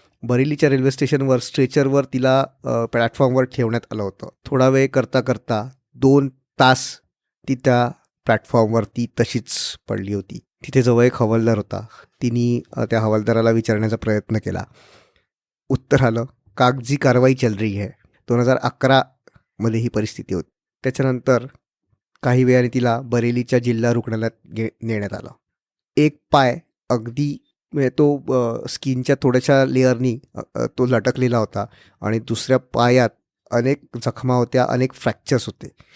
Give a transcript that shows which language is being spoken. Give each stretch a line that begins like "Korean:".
Marathi: बरेलीच्या railway स्टेशनवर स्ट्रेचरवर तिला प्लॅटफॉर्मवर ठेवण्यात आलं होतं. थोडा वेळ करता करता 2 तास ती त्या प्लॅटफॉर्मवरती तशीच पडली होती. तिथे जवळ एक हवालदार होता. तिने त्या हवालदाराला विचारण्याचा प्रयत्न केला. उत्तर आलं,
Hindi: कागजी कारवाई चल रही है.
Marathi: 2011मध्ये ही परिस्थिती होती. त्याच्यानंतर काही वेळाने तिला बरेलीच्या जिल्हा रुग्णालयात नेण्यात आलं. एक पाय अगदी तो स्किनच्या थोड्याशा लेअरनी तो लटकलेला होता आणि दुसऱ्या पायात अनेक जखमा होत्या, अनेक फ्रॅक्चर्स होते.